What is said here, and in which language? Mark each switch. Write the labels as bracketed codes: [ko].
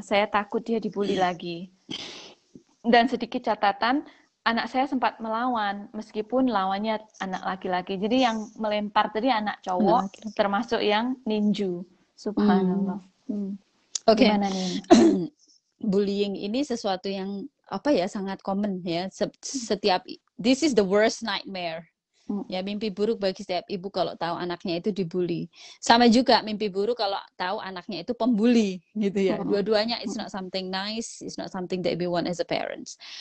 [id] Saya takut dia dibully lagi. Dan sedikit catatan, anak saya sempat melawan, meskipun lawannya anak laki-laki. Jadi yang melempar tadi anak cowok, termasuk yang ninju. Subhanallah. Oke. Bullying ini sesuatu yang apa ya, sangat common ya. [en] Setiap, this is the worst nightmare. [id] Ya, mimpi buruk bagi setiap ibu kalau tahu anaknya itu dibully. Sama juga mimpi buruk kalau tahu anaknya itu pembuli gitu ya. Dua-duanya [en] it's not something nice, it's not something that we want as a parents.